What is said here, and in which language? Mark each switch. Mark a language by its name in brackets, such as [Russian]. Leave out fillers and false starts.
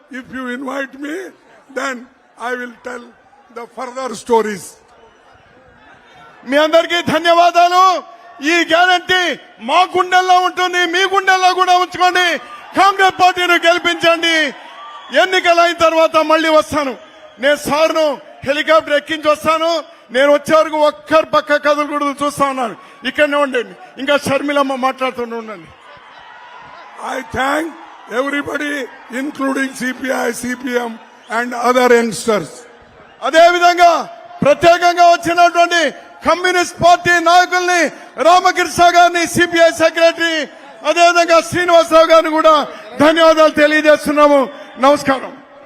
[English] If you invite me, then I will tell the further stories. [Telugu] మీ అందరికీ ధన్యవాదాలు. ఈ guarantee మా గుండెల్లో ఉంటుంది, మీ గుండెల్లో కూడా ఉంచుకోండి. కాంగ్రెస్ పార్టీని గెలిపించండి. ఎన్నికలు అయిన తర్వాత మళ్ళీ వస్తాను. నేను సార్ను హెలికాప్టర్ ఎక్కించి వస్తాను. నేను వచ్చే వరకు ఒక్కరు పక్క కథలు కూడా చూస్తా ఉన్నాను. ఇక్కడనే ఉండండి. ఇంకా షర్మిలమ్మ మాట్లాడుతూనే ఉండండి. [English] I thank everybody, including CPI, CPM and other youngsters. [Telugu] అదే విధంగా ప్రత్యేకంగా వచ్చినటువంటి కమ్యూనిస్ట్ పార్టీ నాయకుల్ని, రామకృష్ణ గారిని, సిపిఐ సెక్రటరీ, అదేవిధంగా శ్రీనివాసరావు గారిని కూడా ధన్యవాదాలు తెలియజేస్తున్నాము. నమస్కారం.